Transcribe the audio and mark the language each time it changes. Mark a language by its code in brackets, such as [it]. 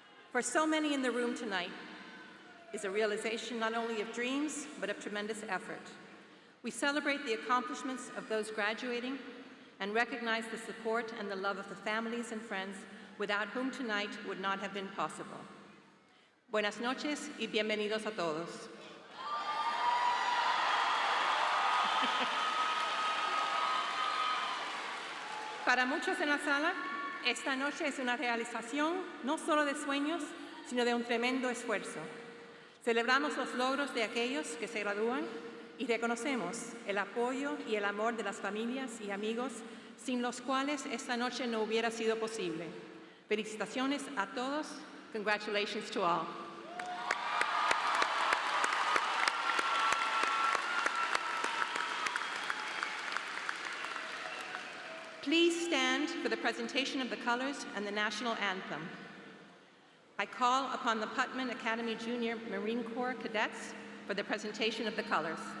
[en] For so many in the room tonight is a realization not only of dreams, but of tremendous effort. We celebrate the accomplishments of those graduating and recognize the support and the love of the families and friends without whom tonight would not have been possible. [es] Buenas noches y bienvenidos a todos. Para muchos en la sala, esta noche es una realización no solo de sueños, sino de un tremendo esfuerzo. Celebramos los logros de aquellos que se gradúan y reconocemos el apoyo y el amor de las familias y amigos sin los cuales esta noche no hubiera sido posible. Felicitaciones a todos. [en] Congratulations to all. Please stand for the presentation of the colors and the national anthem. I call upon the Putman Academy Junior Marine Corps cadets for the presentation of the colors.